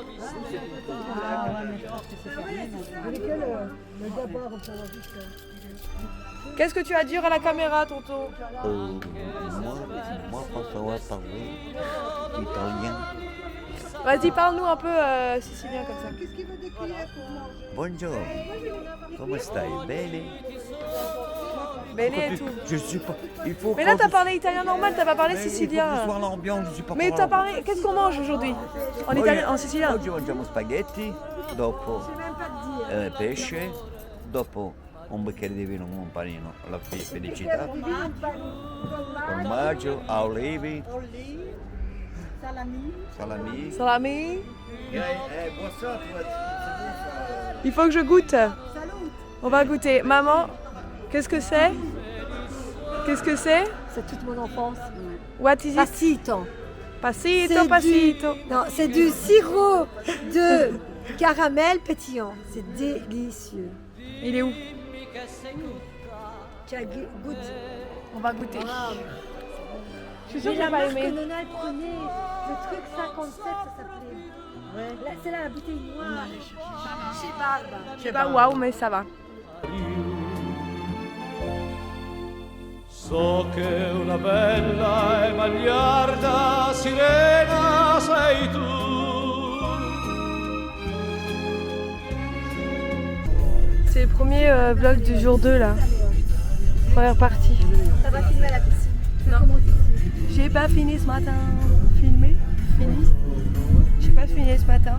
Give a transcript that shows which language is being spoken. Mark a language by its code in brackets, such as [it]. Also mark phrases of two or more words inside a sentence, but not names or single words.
[fr] Qu'est-ce que tu as à dire à la caméra, tonton? Moi, pour savoir parler italien. Vas-y, parle-nous un peu sicilien comme ça. Qu'est-ce qu'il veut des cuillères pour manger? [it] Buongiorno, come stai? Bene? [fr] Bene et tout. Je suis pas. Il faut. Mais là, t'as parlé italien normal, t'as pas parlé Il faut sicilien. voir l'ambiance, je suis pas. Mais t'as parlé. Qu'est-ce qu'on mange aujourd'hui? En italien, en sicilien? [it] Oggi mangiamo spaghetti, dopo pesce, dopo un bicchiere di vino con un panino, la felicità, formaggio, olive, salami. Salami. [fr] Bois ça, toi. Il faut que je goûte. On va goûter. Maman, qu'est-ce que c'est? Qu'est-ce que c'est? C'est toute mon enfance. [en] What is it? [fr] Passito. Passito, C'est passito. Non, c'est du sirop de caramel pétillant. C'est délicieux. Il est où? Tiens, goûte. On va goûter. Je suis sûre Mais que j'ai la pas marque aimé. Nona, elle prenait le truc 57, ça s'appelait. Là, c'est là la bouteille noire. Chez Barbe. Je sais pas waouh, mais ça va. [it] So che una bella e magliarda sirena sei tu. [fr] C'est le premier vlog du jour 2 là. Première partie. Ça va filmer à la piscine. Non. J'ai pas fini ce matin. Filmé? Fini? J'ai pas fini ce matin.